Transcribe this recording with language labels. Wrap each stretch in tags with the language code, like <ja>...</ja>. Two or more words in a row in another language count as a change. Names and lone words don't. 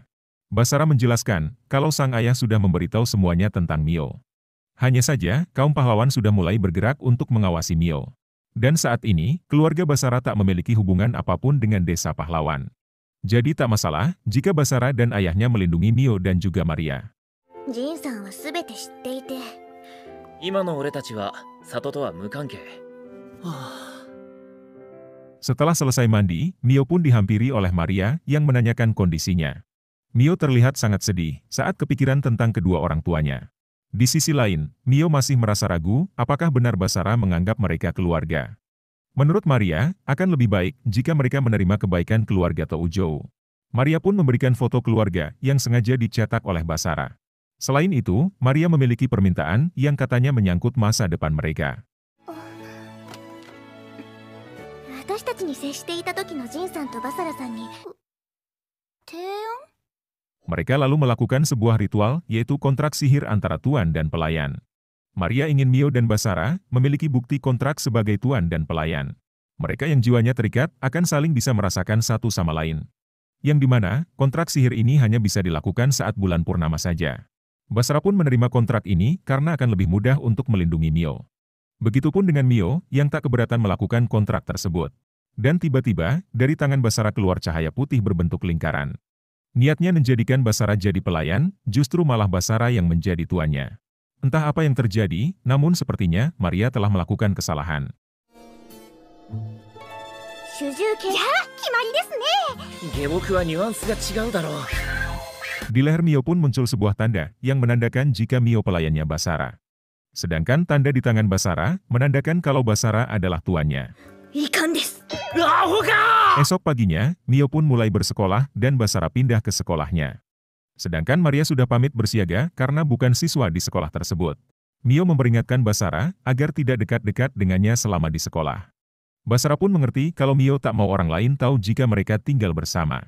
<id>Basara menjelaskan kalau sang ayah sudah memberitahu semuanya tentang Mio. Hanya saja, kaum pahlawan sudah mulai bergerak untuk mengawasi Mio. Dan saat ini, keluarga Basara tak memiliki hubungan apapun dengan desa pahlawan. Jadi tak masalah jika Basara dan ayahnya melindungi Mio dan juga Maria.</id> <ja>Jin-sanは全て知っていて、今の俺たちは里とは無関係。</ja> <id>Setelah selesai mandi, Mio pun dihampiri oleh Maria yang menanyakan kondisinya. Mio terlihat sangat sedih saat kepikiran tentang kedua orang tuanya. Di sisi lain, Mio masih merasa ragu apakah benar Basara menganggap mereka keluarga. Menurut Maria, akan lebih baik jika mereka menerima kebaikan keluarga Toujou. Maria pun memberikan foto keluarga yang sengaja dicetak oleh Basara. Selain itu, Maria memiliki permintaan yang katanya menyangkut masa depan mereka.</id> <ja>私たちに接していた時のジンさんとバサラさんに提案</ja> <id>Mereka lalu melakukan sebuah ritual, yaitu kontrak sihir antara tuan dan pelayan. Maria ingin Mio dan Basara memiliki bukti kontrak sebagai tuan dan pelayan. Mereka yang jiwanya terikat akan saling bisa merasakan satu sama lain. Yang dimana, kontrak sihir ini hanya bisa dilakukan saat bulan purnama saja. Basara pun menerima kontrak ini karena akan lebih mudah untuk melindungi Mio. Begitupun dengan Mio yang tak keberatan melakukan kontrak tersebut. Dan tiba-tiba, dari tangan Basara keluar cahaya putih berbentuk lingkaran. Niatnya menjadikan Basara jadi pelayan, justru malah Basara yang menjadi tuannya. Entah apa yang terjadi, namun sepertinya Maria telah melakukan kesalahan.</id> <ja>主従系や決まりですね下僕はニュアンスが違うだろう。</ja> <id>Di leher Mio pun muncul sebuah tanda yang menandakan jika Mio pelayannya Basara. Sedangkan tanda di tangan Basara menandakan kalau Basara adalah tuannya.</id> <ja>遺憾ですアホか！</ja> <id>Esok paginya, Mio pun mulai bersekolah dan Basara pindah ke sekolahnya. Sedangkan Maria sudah pamit bersiaga karena bukan siswa di sekolah tersebut. Mio memperingatkan Basara agar tidak dekat-dekat dengannya selama di sekolah. Basara pun mengerti kalau Mio tak mau orang lain tahu jika mereka tinggal bersama.</id>